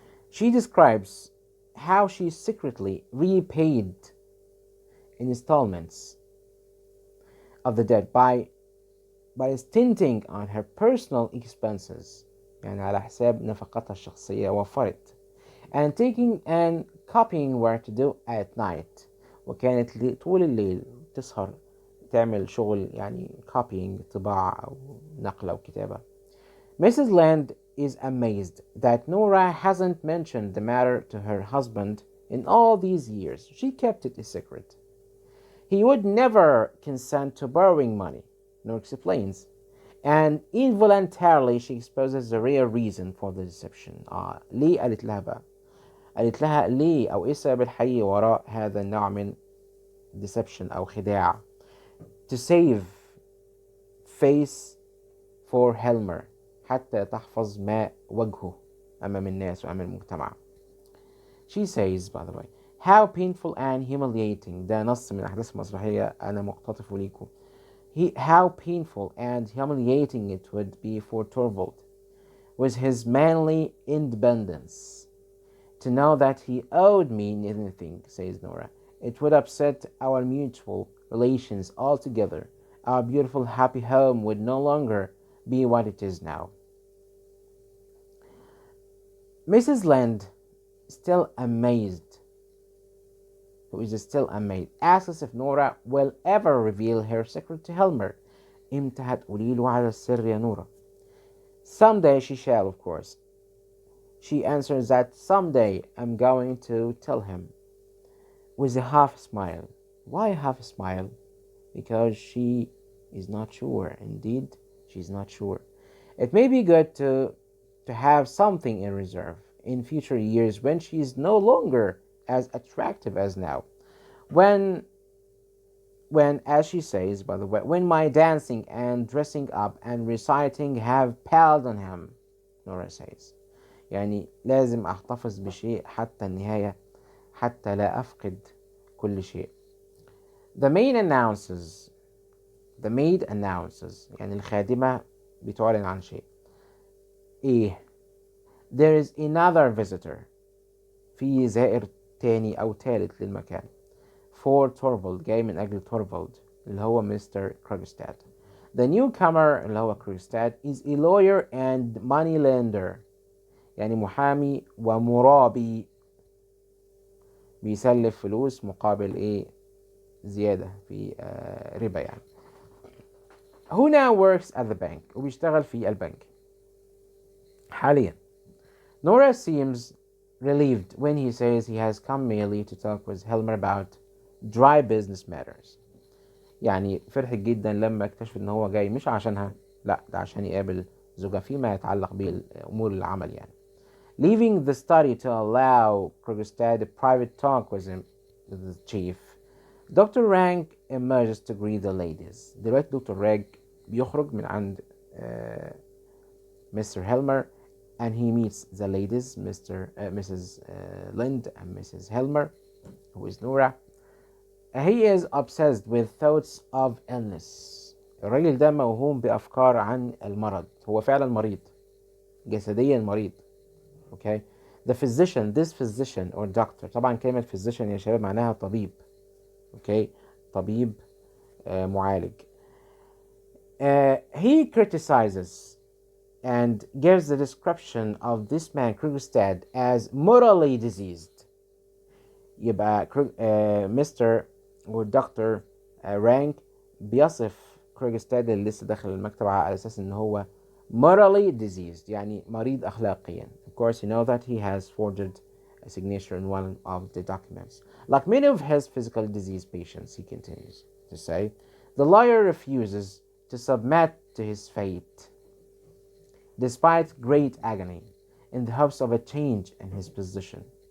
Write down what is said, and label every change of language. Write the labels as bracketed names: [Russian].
[English] She describes how she secretly repaid installments of the debt by stinting on her personal expenses. [Arabic] يعني على حساب نفقاتها الشخصية وفرت. [English] and taking and copying were to do at night. [Arabic] وكانت طول الليل تسهر تعمل شغل يعني copying طباعة أو نقل أو كتابة. [English] Mrs. Land is amazed that Nora hasn't mentioned the matter to her husband in all these years. She kept it a secret. He would never consent to borrowing money, Nora explains. And involuntarily she exposes the real reason for the deception. [Arabic] ليه قالت لها بقى؟ قالت لها ليه أو إيه السبب الحقيقي وراء هذا النوع من deception أو خداع. [English] To save face for Helmer. [Arabic] حتى تحفظ ما وجهه أمام الناس وأمام المجتمع. [English] She says, by the way, how painful and humiliating. [Arabic] ده نص من أحداث المسرحية أنا مقتطف ليكم. [English] How painful and humiliating it would be for Torvald, with his manly independence, to know that he owed me anything, says Nora. It would upset our mutual relations altogether. Our beautiful happy home would no longer be what it is now. Mrs. Land, still amazed, who is still amazed, asks if Nora will ever reveal her secret to Helmer. [Arabic] إمتى هتقولي له على السر يا نورا؟ [English] Someday she shall, of course. She answers that someday I'm going to tell him, with a half smile. Why a half smile? Because she is not sure. Indeed, she's not sure. It may be good to have something in reserve in future years when she is no longer as attractive as now. When, as she says, by the way, when my dancing and dressing up and reciting have palled on him, Nora says. [Arabic] يعني لازم أحتفظ بشيء حتى النهاية حتى لا أفقد كل شيء. [English] The maid announces [Arabic] يعني الخادمة بتعلن عن شيء. إيه؟ [English] There is another visitor. [Arabic] في زائر تاني أو تالت للمكان. [English] For Torvald. [Arabic] جاي من أجل Torvald اللي هو Mr. [English] Krogstad. The newcomer [Arabic] اللي هو [English] Krogstad is a lawyer and money lender. [Arabic] يعني محامي ومرابي بيسلف فلوس مقابل إيه؟ زيادة في ربا يعني. [English] Who now works at the bank. [Arabic] وبيشتغل في البنك حاليا. [English] Nora seems relieved when he says he has come merely to talk with Helmer about dry business matters. [Arabic] يعني فرحت جدا لما اكتشف ان هو جاي مش عشانها، لا ده عشان يقابل زوجها فيما يتعلق بأمور العمل يعني. [English] Leaving the study to allow Krogstad a private talk with him, with the chief, Dr. Rank emerges to greet the ladies. [Arabic] دلوقتي دكتور رانك بيخرج من عند Mr. [English] Helmer and he meets the ladies, Mrs. Lind and Mrs. Helmer, who is Nora. He is obsessed with thoughts of illness. [Arabic] الراجل ده موهوم بأفكار عن المرض. هو فعلا مريض، جسديا مريض. Okay. [English] The physician, this physician or doctor. [Arabic] طبعا كلمة physician يا شباب معناها طبيب. Okay. طبيب معالج. [English] He criticizes and gives the description of this man Krogstad as morally diseased. يبقى Mr. or Dr. [Arabic] Rank بيصف كروجستاد اللي لسه داخل المكتب على أساس إن هو [English] morally diseased [Arabic] يعني مريض أخلاقيا. [English] Of course you know that he has forged a signature in one of the documents. Like many of his physical disease patients, he continues to say, the lawyer refuses to submit to his fate despite great agony in the hopes of a change in his position.